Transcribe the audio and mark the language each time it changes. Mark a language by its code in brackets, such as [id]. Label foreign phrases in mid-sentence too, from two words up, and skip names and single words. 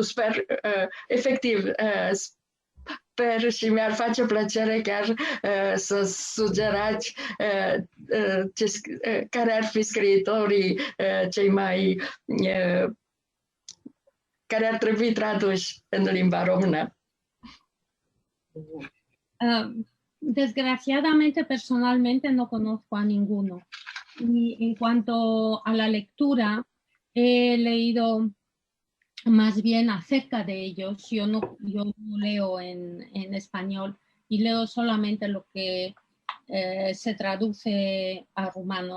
[ro] Sper, efectiv, sper și mi-ar face plăcere chiar să sugerați care ar fi scriitorii cei mai care ar trebui traduși în limba română. [es] Desgraciadamente, personalmente, no conozco a ninguno. Y en cuanto a la lectura, he leído más bien acerca de ellos. Yo no leo en español y leo solamente lo que se traduce a rumano.